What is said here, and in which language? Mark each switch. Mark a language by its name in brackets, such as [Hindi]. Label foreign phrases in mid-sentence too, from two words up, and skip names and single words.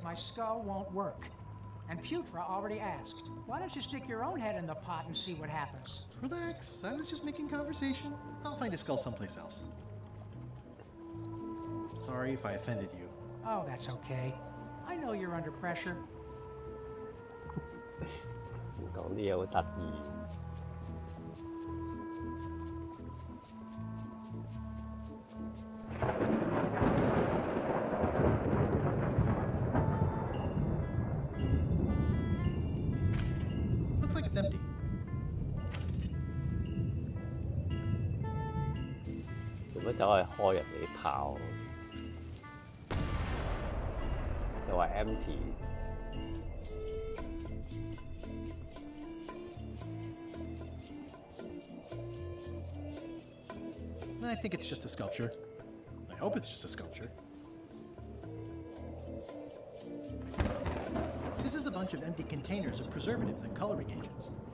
[English] My skull won't work. And Putra already asked. Why don't you stick your own head in the pot and see what happens? Relax, I was just making conversation. I'll find a skull someplace else. Sorry if I offended you. Oh, that's okay. I know you're under pressure. [Cantonese] 講啲嘢好得意。 [English] Looks like it's empty. [Cantonese] 做乜走去開人哋啲炮？又話 empty。 [English] I think it's just a sculpture. I hope it's just a sculpture. This is a bunch of empty containers of preservatives and coloring agents.